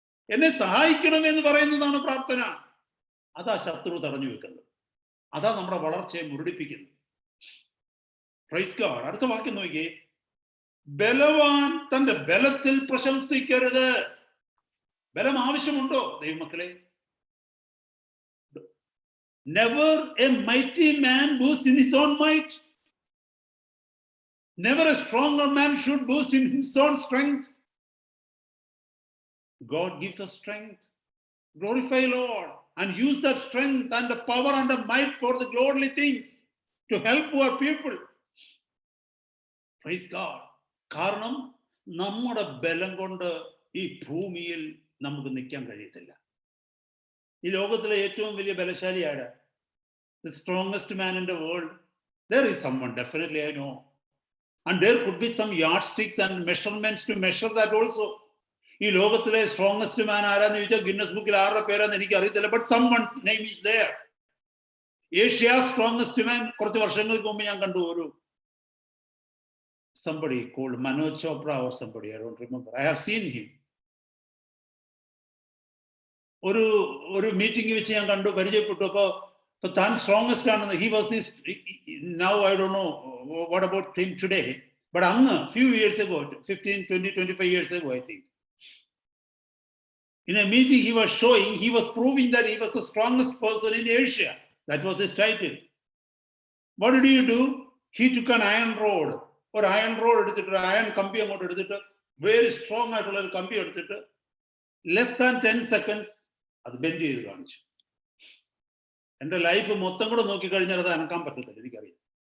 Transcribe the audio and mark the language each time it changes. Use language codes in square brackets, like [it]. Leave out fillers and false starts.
[ml] എന്നെ സഹായിക്കണം എന്ന് പറയുന്നതാണ് പ്രാർത്ഥന. അതാ ശത്രു തടഞ്ഞു വെക്കുന്നത്. അതാ നമ്മുടെ വളർച്ചയെ മുരടിപ്പിക്കുന്നത്. Praise God. അടുത്ത വാക്യം നോക്കിയേ. ബലവാൻ തന്റെ ബലത്തിൽ പ്രശംസിക്കരുത്. ബലം ആവശ്യമുണ്ടോ ദൈവമക്കളെ? [en] Never a mighty man boasts in his own might. Never a stronger man should boast in his own strength. God gives us strength. Glorify Lord and use that strength and the power and the might for the godly things to help poor people. Praise God. [ml] കാരണം നമ്മുടെ ബലം കൊണ്ട് ഈ ഭൂമിയിൽ നമുക്ക് നിൽക്കാൻ കഴിയത്തില്ല. ഈ ലോകത്തിലെ ഏറ്റവും വലിയ ബലശാലി ആരാ? [en] The strongest man in the world. There is someone, definitely I know. And there could be some yardsticks and measurements to measure that also. [ml] ഈ ലോകത്തിലെ സ്ട്രോങ്സ്റ്റ് മാൻ ആരാന്ന് ചോദിച്ചാൽ ഗിന്നസ് ബുക്കിൽ ആരുടെ പേരാന്ന് എനിക്ക് അറിയത്തില്ല. [en] But someone's name is there. [ml] Asia strongest മാൻ കുറച്ച് വർഷങ്ങൾക്ക് മുമ്പ് ഞാൻ കണ്ടു. [en] ഒരു somebody called Manoj Chopra or somebody, I don't remember. I have seen him. [ml] ഒരു മീറ്റിംഗ് വെച്ച് ഞാൻ കണ്ടു, പരിചയപ്പെട്ടു. അപ്പൊ താൻ സ്ട്രോങ്സ്റ്റ് ആണെന്ന്. [en] he was this, now I don't know what about him today, but അന്ന് few years ago, 15 20 25 years ago I think, in a meeting he was proving that he was the strongest person in Asia. That was his title. What did he do? He took an iron rod, [ml] ഒരു iron road എടുത്തിട്ട്, iron കമ്പി അങ്ങോട്ട് എടുത്തിട്ട്, very strong ആയിട്ടുള്ള ഒരു കമ്പി എടുത്തിട്ട് [en] less than 10 seconds [ml] അത് ബെൻഡ് ചെയ്ത് കാണിച്ചു. എൻ്റെ ലൈഫ് മൊത്തം കൂടെ നോക്കിക്കഴിഞ്ഞാൽ അത് അനക്കാൻ പറ്റത്തില്ല, എനിക്കറിയാം.